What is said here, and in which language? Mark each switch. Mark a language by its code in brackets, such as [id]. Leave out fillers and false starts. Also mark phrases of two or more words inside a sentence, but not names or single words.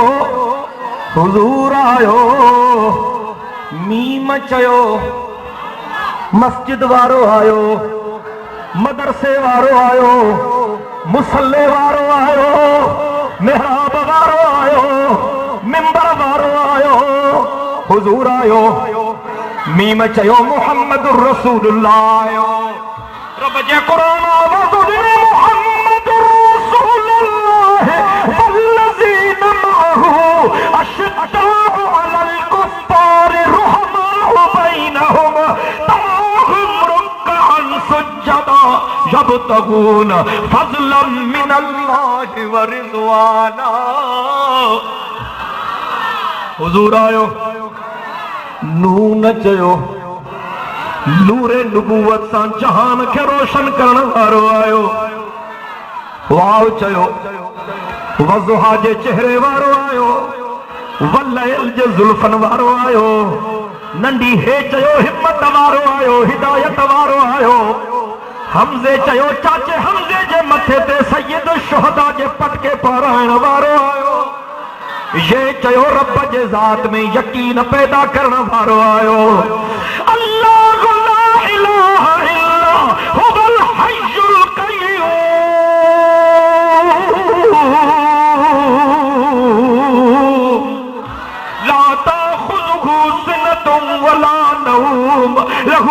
[sd] हुजूर आयो, मीम चयो मस्जिद वारो आयो, मदरसे वारो आयो, मुसल्ले वारो आयो, मेहराब वारो आयो, मिंबर वारो आयो। हुजूर आयो, मीम चयो [ar] محمد رسول الله [sd] आयो। [ar] रब जे कुरान आवाज़ ॾिनी محمد رسول الله والذين معه أشداء على الكفار رحماء بينهم تراهم ركعا سجدا يبتغون فضلا من الله و رضوانا. [sd] हुजूर आयो, नून चयो नूरे नबूवत सां जहान खे रोशन करण वारो आयो। वाव चयो वज़ुहा जे चेहरे वारो आयो, वल्लैल जे ज़ुल्फन वारो आयो। नंढी हे चयो हिम्मत वारो आयो, हिदायत वारो आयो। हमज़े चयो चाचे हमज़े जे मथे ते सैयद शुहदा जे पटके पाराइण वारो आयो। ये चयो रब जे ज़ात में यकीन पैदा करण वारो आयो। [ar] الله لا إله إلا هو الحي القيوم لا تأخذه سنة ولا نوم له